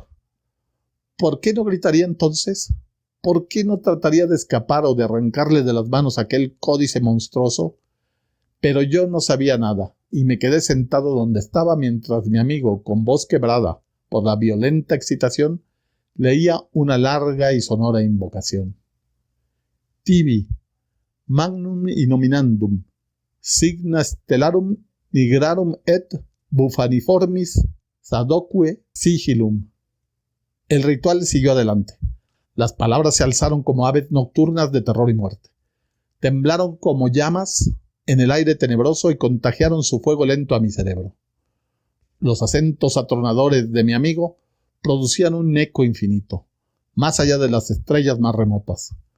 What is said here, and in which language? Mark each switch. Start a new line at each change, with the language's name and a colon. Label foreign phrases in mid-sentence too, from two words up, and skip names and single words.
Spanish: ¿Por qué no gritaría entonces? ¿Por qué no trataría de escapar o de arrancarle de las manos aquel códice monstruoso? Pero yo no sabía nada, y me quedé sentado donde estaba mientras mi amigo, con voz quebrada por la violenta excitación, leía una larga y sonora invocación.
Latin: Tibi, magnum innominandum, signa stellarum nigrarum et bufaniformis sadoque sigillum.
Spanish: El ritual siguió adelante. Las palabras se alzaron como aves nocturnas de terror y muerte. Temblaron como llamas en el aire tenebroso y contagiaron su fuego lento a mi cerebro. Los acentos atronadores de mi amigo producían un eco infinito, más allá de las estrellas más remotas.